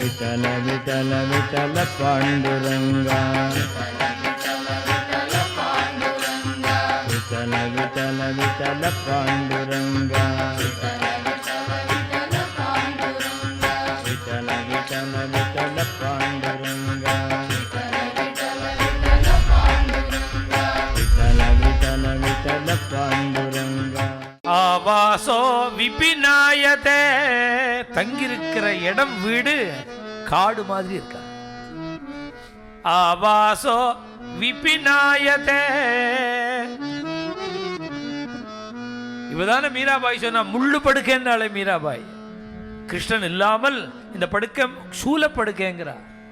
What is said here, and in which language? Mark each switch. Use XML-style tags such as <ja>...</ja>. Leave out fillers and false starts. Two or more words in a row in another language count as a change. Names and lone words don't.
<mr>विठल विठल विठल पांडुरंगा विठल विठल विठल पांडुरंगा विठल विठल विठल पांडुरंगा विठल विठल विठल पांडुरंगा</mr> <sa>आवासो विपिनायते</sa> <ta>தங்கியிருக்கிற இடம் வீடு காடு மாதிரி இருக்கா.</ta> <sa>आवासो विपिनायते</sa> <ta>இவதான மீராபாய் சொன்னா முள்ளு படுக்கைன்னாலே மீராபாய் கிருஷ்ணன் இல்லாமல் இந்த படுக்கை சூல படுக்கைங்கிறார்.</ta>